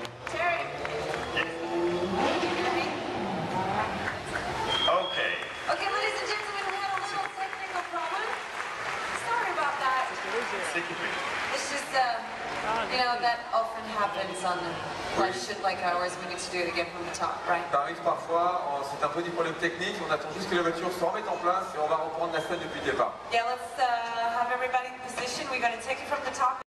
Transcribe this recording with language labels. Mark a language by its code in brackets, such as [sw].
[en] Terry, you hear me? Okay. Okay, ladies and gentlemen, we had a little technical problem. Sorry about that. [fr] C'est coupé. [en] It's just, that often happens on live shoot like ours. We need to do it again from the top, right? [fr] Ça arrive parfois, c'est un peu des problèmes techniques, on attend juste que la voiture se remette en place et on va reprendre la scène depuis le départ. [en] Yeah, let's have everybody in position. We're going to take it from the top.